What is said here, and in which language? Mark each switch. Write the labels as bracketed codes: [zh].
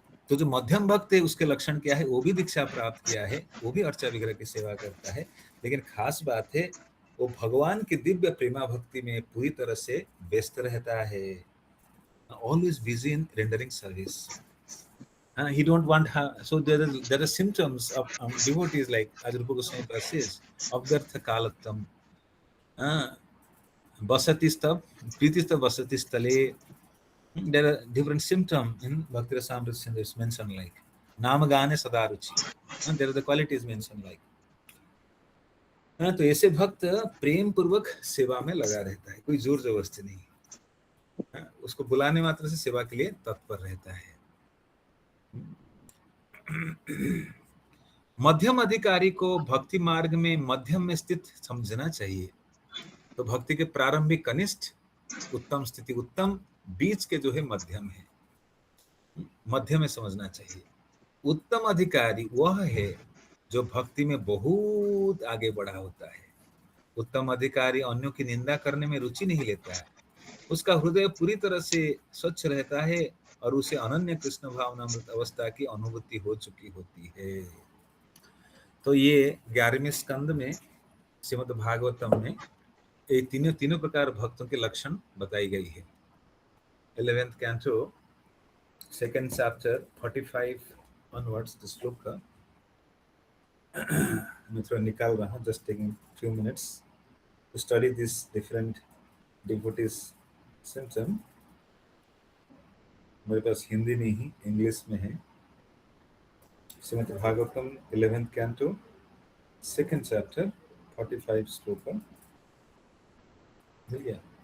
[hi] तो जो मध्यम भक्त है उसके लक्षण क्या है, वो भी दीक्षा प्राप्त किया है, वो भी अर्चा विग्रह की सेवा करता है, लेकिन खास बात है वो भगवान की दिव्य प्रेमा भक्ति में पूरी तरह से व्यस्त रहता है, [en] always busy in rendering service. He don't want so there are symptoms of devotees, like as Rupa Goswami says, Abdartha Kalatam, Basati Stab, Priti Stab Basati Stale. There are different symptoms in Bhakti Rasamrita Sindhu is mentioned, like Namagane Sadaruchi, and there are the qualities mentioned like. [hi] तो ऐसे भक्त प्रेम पूर्वक सेवा में लगा रहता है, कोई जोर जबरदस्ती नहीं, उसको बुलाने मात्र से सेवा के लिए तत्पर रहता है। मध्यम अधिकारी को भक्ति मार्ग में मध्यम में स्थित समझना चाहिए। तो भक्ति के प्रारंभिक कनिष्ठ, उत्तम स्थिति उत्तम, बीच के जो है मध्यम है, मध्य में समझना चाहिए। उत्तम अधिकारी वह है जो भक्ति में बहुत आगे बढ़ा होता है। उत्तम अधिकारी अन्यों की निंदा करने में रुचि नहीं लेता है, उसका हृदय पूरी तरह से स्वच्छ रहता है और उसे अनन्य कृष्ण भावनामृत अवस्था की अनुभूति हो चुकी होती है। तो ये 11वें स्कंद में श्रीमद् भागवतम में ये तीनों प्रकार भक्तों के लक्षण बताई गई है। [en] 11th canto 2nd chapter 45 onwards the shloka [hi] मैं थोड़ा निकाल रहा हूँ, [en] just taking few minutes to study this different devotees symptom। [hi] मेरे पास हिंदी नहीं ही इंग्लिश में है। Shrimad Bhagavatam 11th canto 2nd chapter 45 shloka मिल गया।